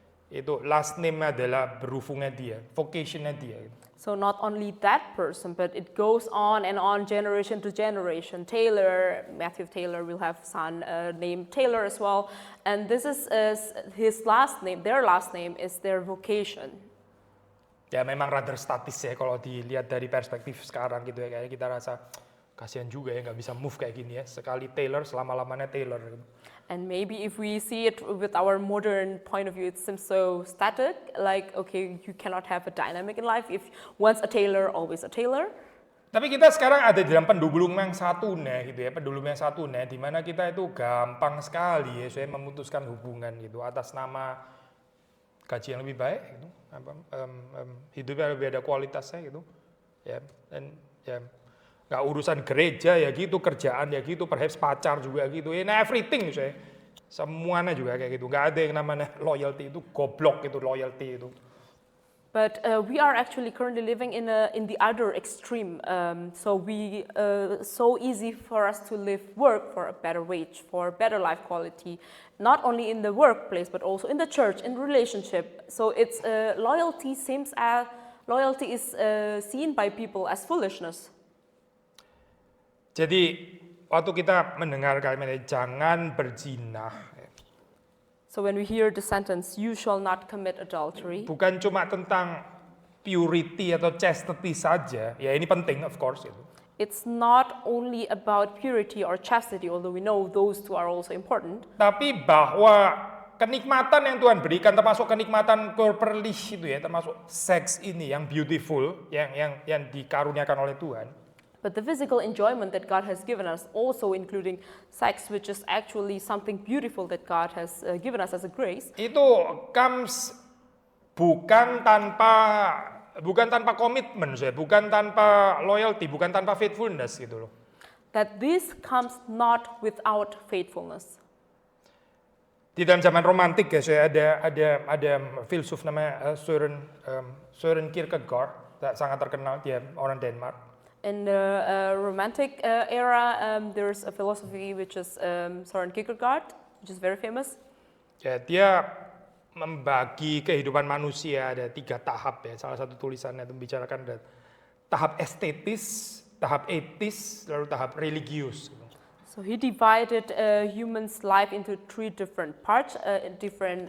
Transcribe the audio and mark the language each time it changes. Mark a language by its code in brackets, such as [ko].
[id] Itu last name adalah berhubungnya dia, vocationnya dia. [en] So not only that person, but it goes on and on, generation to generation. Taylor, Matthew Taylor will have son named Taylor as well, and this is his last name. Their last name is their vocation. [id] Ya memang rather statis ya kalau dilihat dari perspektif sekarang gitu ya, kayak kita rasa kasihan juga ya nggak bisa move kayak gini ya, sekali Taylor selama-lamanya Taylor. [en] And maybe if we see it with our modern point of view, it seems so static, like okay, you cannot have a dynamic in life if once a Taylor, always a Taylor. [id] Tapi kita sekarang ada di dalam pendulum yang satu gitu ya, pendulum yang satu di mana kita itu gampang sekali ya, saya memutuskan hubungan gitu atas nama gaji yang lebih baik gitu. Hidupnya lebih ada kualitasnya gitu ya, dan ya nggak urusan gereja ya gitu, kerjaan ya gitu, perhaps pacar juga gitu, everything saya semuanya juga kayak gitu, nggak ada yang namanya loyalty itu goblok itu, loyalty itu. [en] But we are actually currently living in the other extreme. So easy for us to work for a better wage, for better life quality, not only in the workplace but also in the church, in relationship. So it's loyalty is seen by people as foolishness. [id] Jadi waktu kita mendengar kalimat ini, jangan berzina. [en] So when we hear the sentence, you shall not commit adultery, [id] Bukan cuma tentang purity atau chastity saja, ya ini penting [en] of course [id] itu. [en] it's not only about purity or chastity, although we know those two are also important. [id] Tapi bahwa kenikmatan yang Tuhan berikan, termasuk kenikmatan corporalis itu ya, termasuk seks ini yang beautiful, yang dikaruniakan oleh Tuhan. [en] But the physical enjoyment that God has given us, also including sex, which is actually something beautiful that God has given us as a grace, [id] Itu comes bukan tanpa komitmen, bukan tanpa loyalty, bukan tanpa faithfulness gitu loh. [en] that this comes not without faithfulness. [id] Di dalam zaman romantik ya, saya ada filsuf namanya Søren Kierkegaard, sangat terkenal, dia orang Denmark. [en] In the Romantic era, there's a philosophy which is Søren Kierkegaard, which is very famous. [id] Ya, dia membagi kehidupan manusia ada 3 tahap ya. Salah satu tulisannya itu membicarakan ada tahap estetis, tahap etis, lalu tahap religius. [en] So he divided humans' life into 3 different parts, different